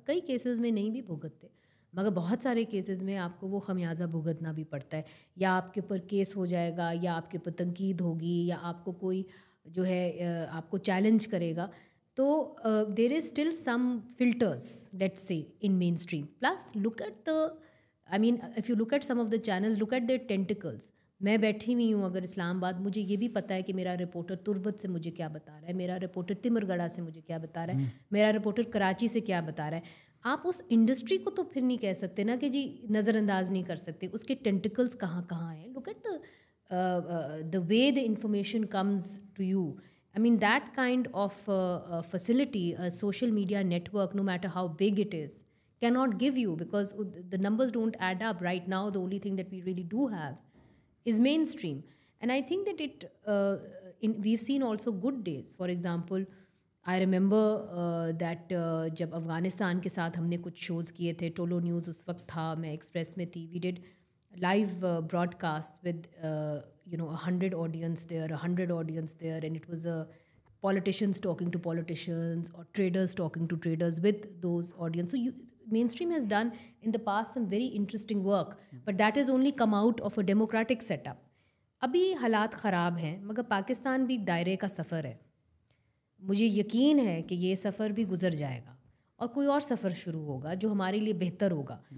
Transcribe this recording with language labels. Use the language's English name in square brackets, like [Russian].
[Urdu] کئی کیسز میں نہیں بھی بھگتتے, مگر بہت سارے کیسز میں آپ کو وہ خمیازہ بھگتنا بھی پڑتا ہے. یا آپ کے اوپر کیس ہو جائے گا, یا آپ کے اوپر تنقید ہوگی, یا آپ کو کوئی جو ہے آپ کو چیلنج کرے گا. [English] تو there is still some filters let's say in mainstream. Plus look at the I mean if you look at some of the channels, look at their tentacles. [Urdu] میں بیٹھی ہوئی ہوں اگر اسلام آباد, مجھے یہ بھی پتہ ہے کہ میرا رپورٹر تربت سے مجھے کیا بتا رہا ہے, میرا رپورٹر تمر گڑھا سے مجھے کیا بتا رہا ہے, میرا رپورٹر کراچی سے کیا بتا رہا ہے. آپ اس انڈسٹری کو تو پھر نہیں کہہ سکتے نا کہ جی نظر انداز نہیں کر سکتے, اس کے ٹینٹیکلس کہاں کہاں ہیں. [English] Look at the way the information comes to you. I mean that kind of facility, a social media network, no matter how big it is, cannot give you, because the numbers don't add up. Right now the only thing that we really do have is mainstream. And I think that we've seen also good days. For example, I remember that [Urdu] جب افغانستان کے ساتھ ہم نے کچھ shows کیے تھے, Tolo news اس وقت تھا, میں ایکسپریس میں تھی, [English] we did live broadcast with 100 audience there, 100 audience there, and it was politicians talking to politicians or traders talking to traders with those audience. So mainstream has done in the past some very interesting work, but that has only come out of a democratic setup. [Urdu] ابھی حالات خراب ہیں, مگر پاکستان بھی دائرے کا سفر ہے. مجھے یقین ہے کہ یہ سفر بھی گزر جائے گا اور کوئی اور سفر شروع ہوگا جو ہمارے لیے بہتر ہوگا.